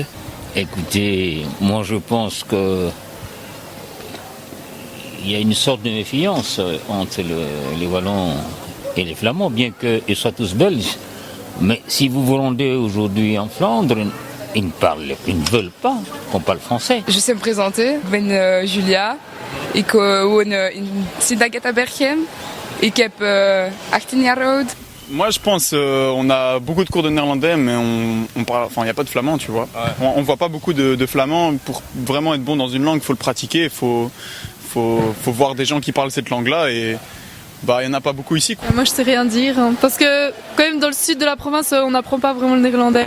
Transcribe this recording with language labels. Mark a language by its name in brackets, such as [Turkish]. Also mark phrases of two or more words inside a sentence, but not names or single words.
[French] Écoutez, moi je pense que il y a une sorte de méfiance entre les Wallons et les Flamands, bien qu'ils soient tous belges. Mais si vous vous rendez aujourd'hui en Flandre, ils ne veulent pas qu'on parle français. Je sais me présenter, [Dutch] ik ben Julia. Ik woon in Sint-Agatha-Berchem. Ik heb 18 jaar oud. [French] Moi je pense on a beaucoup de cours de néerlandais mais on parle, enfin il n'y a pas de flamand tu vois. Ouais. On voit pas beaucoup de flamand. Pour vraiment être bon dans une langue, il faut le pratiquer, il faut voir des gens qui parlent cette langue-là et bah il n'y en a pas beaucoup ici, quoi. Moi je sais rien dire hein, parce que quand même dans le sud de la province on n'apprend pas vraiment le néerlandais.